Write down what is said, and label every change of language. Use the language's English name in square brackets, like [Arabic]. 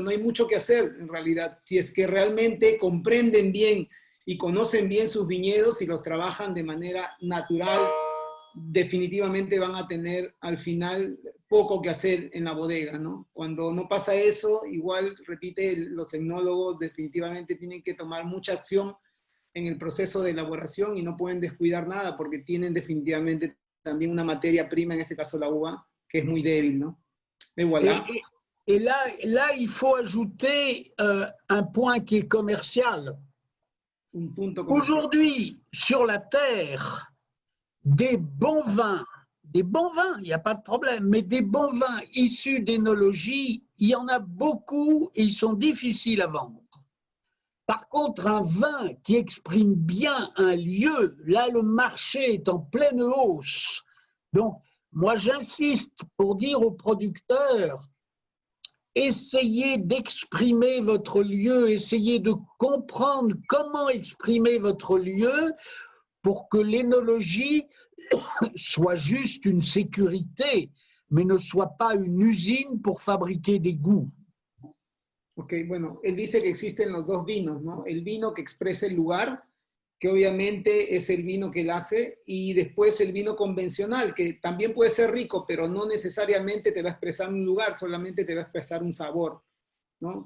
[Spanish] No hay mucho que hacer en realidad. Si es que realmente comprenden bien y conocen bien sus viñedos y los trabajan de manera natural, definitivamente van a tener al final poco que hacer en la bodega, ¿no? Cuando no pasa eso, igual, repite, los etnólogos definitivamente tienen que tomar mucha acción en el proceso de elaboración y no pueden descuidar nada porque tienen definitivamente también una materia prima, en este caso la uva, que es muy débil, ¿no? [French] Et voilà. Et là, il faut ajouter un point qui est commercial. Aujourd'hui, sur la terre, des bons vins, il n'y a pas de problème, mais des bons vins issus d'énologie, il y en a beaucoup et ils sont difficiles à vendre. Par contre, un vin qui exprime bien un lieu, là, le marché est en pleine hausse. Donc, moi, j'insiste pour dire aux producteurs, essayez d'exprimer votre lieu, essayez de comprendre comment exprimer votre lieu pour que l'énologie soit juste une sécurité, mais ne soit pas une usine pour fabriquer des goûts. [Spanish] Ok, bueno, él dice que existen los dos vinos, ¿no? El vino que expresa el lugar, que obviamente es el vino que él hace, y después el vino convencional, que también puede ser rico, pero no necesariamente te va a expresar un lugar, solamente te va a expresar un sabor, ¿no?